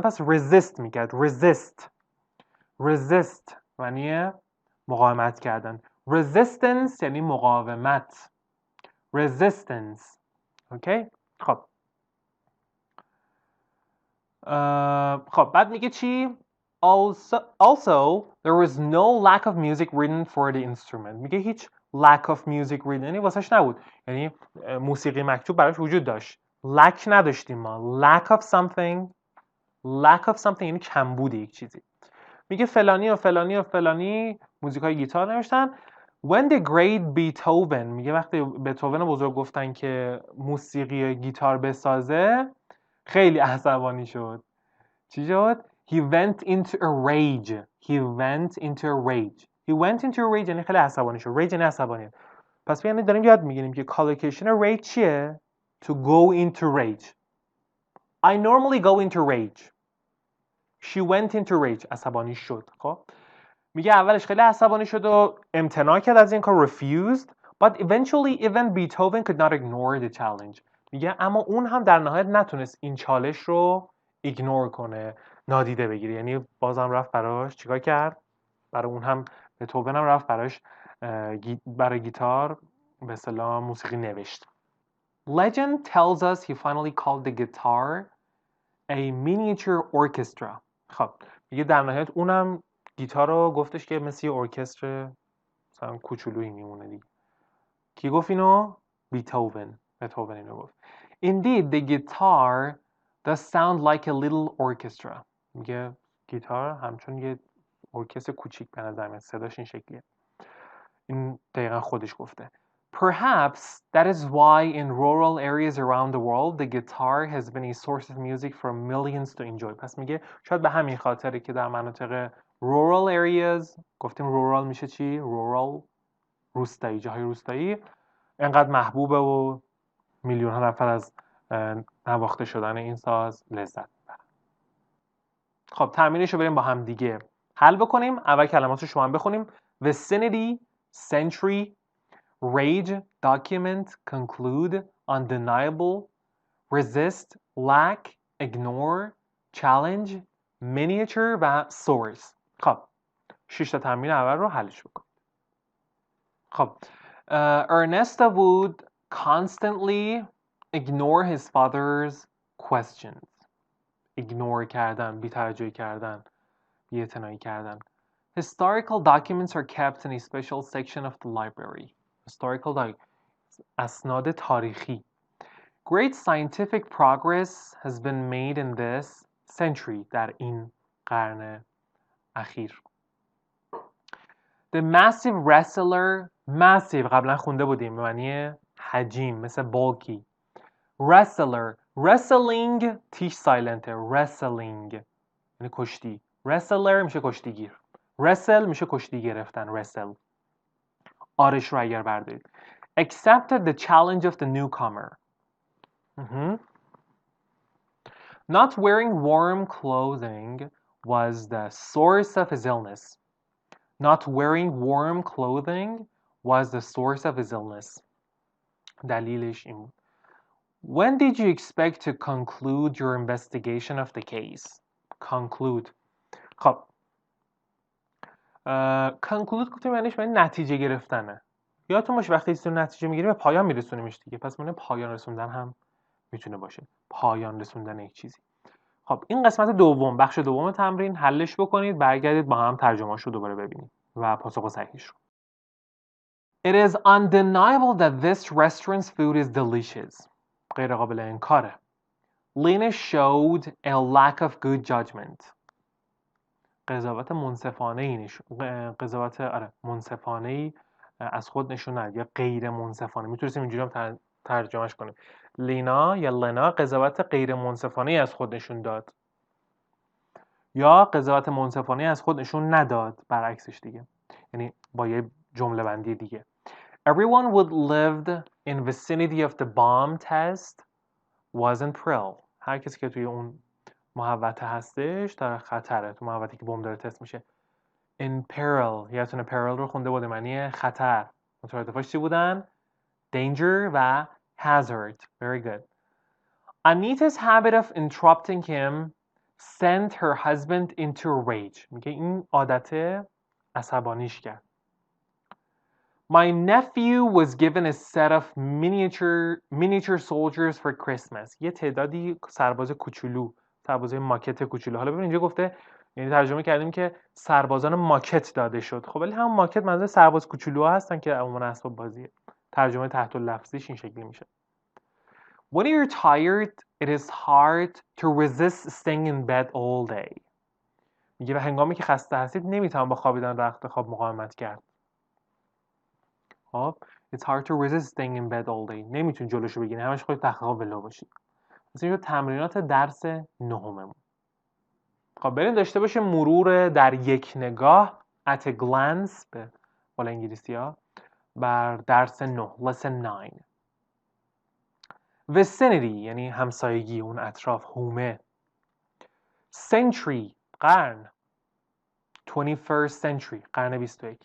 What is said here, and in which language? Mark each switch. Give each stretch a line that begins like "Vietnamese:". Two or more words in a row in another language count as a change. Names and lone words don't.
Persian: پس resist میکرد. resist معنی مقاومت کردن. resistance یعنی مقاومت. resistance. اوکی؟ خب خب بعد میگه چی؟
English: Also there was no lack of music written for the instrument.
Persian: میگه هیچ
English: lack of music written
Persian: یعنی واسش نبود، یعنی موسیقی مکتوب براش وجود داشت. lack نداشتیم ما.
English: lack of something
Persian: یعنی کمبود یک چیزی. میگه فلانی و فلانی و فلانی موزیکای گیتار نوشتن.
English: When the great Beethoven،
Persian: میگه وقتی بتوون بزرگ گفتن که موسیقی گیتار بسازه خیلی عصبانی شد. چی شد؟
English: He went into a rage.
Persian: یعنی خیلی عصبانی شد. rage یعنی عصبانی. پس یعنی داریم یاد میگیریم که
English: collocation rage
Persian: چیه؟
English: To go into rage. I normally go into rage. She went into rage.
Persian: عصبانی شد. خب میگه اولش خیلی عصبانی شد و امتناع کرد از این کار.
English: refused. But eventually even Beethoven could not ignore the challenge.
Persian: میگه اما اون هم در نهایت نتونست این چالش رو ایگنور کنه، نادیده بگیره. یعنی بازم رفت براش چیکار کرد؟ برای اون هم بتوون هم رفت براش برای گیتار به اصطلاح موسیقی نوشت.
English: Legend tells us he finally called the guitar a miniature orchestra.
Persian: خب میگه در نهایت اونم گیتار رو گفتش که مثل یه ارکستر مثلا کوچولویی میمونه دیگه. کی گفت اینو؟ بتوون اینو گفت.
English: Indeed the guitar does sound like a little orchestra.
Persian: میگه گیتار همچون یه ارکستر کوچیک به نظر میاد، صداش این شکلیه. این دقیقا خودش گفته.
English: Perhaps that is why in rural areas around the world the guitar has been a source of music for millions to enjoy.
Persian: پس میگه شاید به همین خاطره که در مناطق
English: rural areas،
Persian: گفتیم rural میشه چی؟ rural روستایی، جاهای روستایی، انقدر محبوبه و میلیون ها نفر از نواخته شدن این ساز لذت میبرن. خب تمرینش رو بریم با هم دیگه حل بکنیم. اول کلمات رو شما هم بخونیم.
English: vicinity، century، rage، document، conclude، undeniable، resist، lack، ignore، challenge، miniature و source.
Persian: خب 6 تا تمرین اول رو حلش بکنیم.
English: خب Ernesto would constantly ignore his father's questions.
Persian: ignore کردن، بی‌توجهی کردن، بی‌اعتنایی کردن.
English: Historical documents are kept in a special section of the library.
Persian: اسناد تاریخی.
English: Great scientific progress has been made in this century.
Persian: در این قرن اخیر.
English: The massive wrestler.
Persian: massive قبلا خونده بودیم به معنی حجیم، مثل bulky. wrestling تیش سایلنته. wrestling یعنی کشتی. wrestler میشه کشتیگیر. wrestle میشه کشتی گرفتن. wrestle آرش رو اگر بردارید.
English: accepted the challenge of the newcomer. Not wearing warm clothing was the source of his illness. Not wearing warm clothing was the source of his illness.
Persian: دلیلش این بود.
English: When did you expect to conclude your investigation of the case? Conclude.
Persian: خب conclude گفتیم معنیش معنی نتیجه گرفتنه. یادتون باشه وقتی چیزی رو نتیجه میگیریم به پایان میرسونیمش دیگه. پس معنی پایان رسوندن هم میتونه باشه. پایان رسوندن یک چیزی. خب این قسمت دوم، بخش دوم تمرین حلش بکنید، برگردید با هم ترجمه‌اش رو دوباره ببینید و پاسخ صحیحش رو.
English: It is undeniable that this restaurant's food is delicious.
Persian: غیر قابل انکاره.
English: Lena showed a lack of good judgment.
Persian: قضاوت منصفانه‌ای منصفانه‌ای از خود نشون نداد یا غیر منصفانه. میتونستیم اینجوری هم ترجمهش کنیم. لینا یا لنا قضاوت غیر منصفانه‌ای از خود نشون داد یا قضاوت منصفانه‌ای از خود نشون نداد، برعکسش دیگه. یعنی با یه جمله بندی دیگه.
English: Everyone who lived in vicinity of the bomb test was in peril.
Persian: هر کسی که توی اون محوطه هستش در خطره. تو محوطه‌ای که بمب داره تست میشه.
English: in peril.
Persian: یادتونه peril رو خونده بوده، معنی خطر. مترادفاش چی بودن؟ danger و hazard.
English: Very good. Anita's habit of interrupting him sent her husband into a rage.
Persian: میگه این عادت عصبانیش کرد.
English: My nephew was given a set of miniature soldiers for Christmas.
Persian: یه تعدادی سرباز کوچولو، سربازای ماکت کوچولو. حالا ببین اینجا گفته، یعنی ترجمه کردیم که سربازان ماکت داده شد. خب ولی هم ماکت منظور سرباز کوچولو هستن که عموما اسباب بازیه. ترجمه تحت اللفظیش این شکلی میشه.
English: When you're tired, it is hard to resist staying in bed all day.
Persian: میگه و هنگامی که خسته هستید نمیتونم با خوابیدن رخت خواب مقاومت کرد.
English: خب it's hard to resist staying in bed all day.
Persian: نمیتونی جلوشو بگیری، همش خودت تخت خواب ولو باشید. مثلا اینجا تمرینات درس نهممون. خب بریم داشته باشیم مرور در یک نگاه
English: at a glance
Persian: به قول انگلیسی‌ها بر درس 9 lesson 9. vicinity یعنی همسایگی، اون اطراف، حومه. century قرن، 21st century قرن 21.